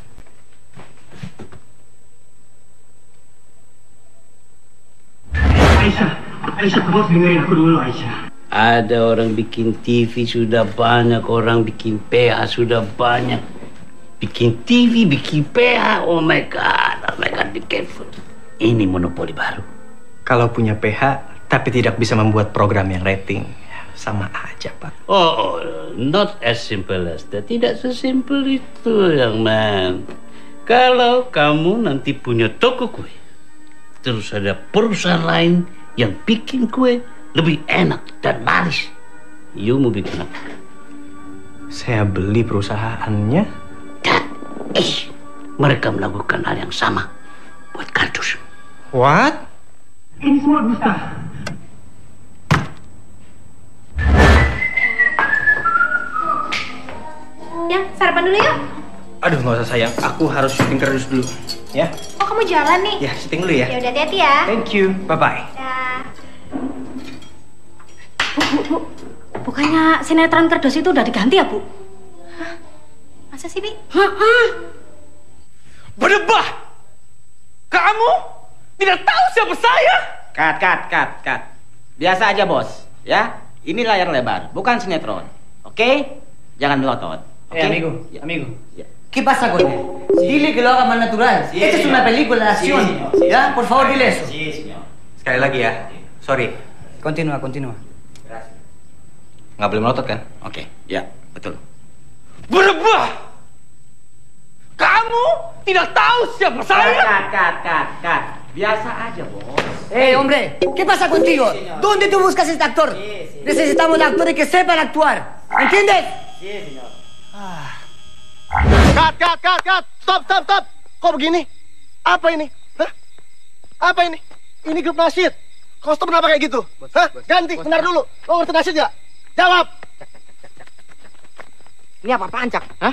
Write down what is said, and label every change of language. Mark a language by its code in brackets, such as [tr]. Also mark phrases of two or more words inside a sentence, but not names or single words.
[id] Aisyah, kamu harus dengerin aku dulu Aisyah. Ada orang bikin TV sudah banyak, orang bikin PH sudah banyak. Bikin TV, bikin PH, [en] oh my god, be careful. [id] Ini monopoli baru. Kalau punya PH, tapi tidak bisa membuat program yang rating, sama aja, Pak. [en] Oh, not as simple as that. [id] Tidak sesimpel itu, [en] young man. [id] Kalau kamu nanti punya toko kue, terus ada perusahaan lain yang bikin kue, lebih enak dan manis. You mau bikin apa? Saya beli perusahaannya. Mereka melakukan hal yang sama buat kardus. What? Ini semua dusta. Ya, sarapan dulu yuk. Aduh, nggak usah sayang. Aku harus syuting kardus dulu. Ya? Oh, kamu jalan nih? Ya, syuting dulu ya. Ya udah, hati-hati ya. [en] Thank you. Bye-bye. [id] Bu, bukannya sinetron kerdus itu udah diganti ya, Bu? Hah? Masa sih, Bi? Berdebah! Kamu tidak tahu siapa saya? Cut. Biasa aja, Bos. Ya, ini layar lebar, bukan sinetron. Oke? Jangan melotot. Oke? [es] Amigo. ¿Qué pasa con él? Dile que lo haga más natural. Sí, Esta es señor. una película de acción. Sí, señor. ¿Ya? Por favor, dile eso. Sí, señor. [id] Sekali lagi ya. Sorry. Continua. Nggak boleh melotot kan? Oke, ya, betul. Berdebah! Kamu tidak tahu siapa saya? Cut. Biasa aja, Bos. [es] ¡Eh, hombre! ¿Qué pasa contigo? ¿Dónde tú buscas este actor? Necesitamos actores que sepan actuar. ¿Entiendes? Sí, señor. [en] Cut. Stop. [id] Kok begini? Apa ini? Hah? Apa ini? Ini grup nasyid. Kostum kenapa kayak gitu? Hah? Ganti, bentar dulu. Lo ngerti nasyid nggak? Jawab. Ini apa-apaan, Cak? Hah?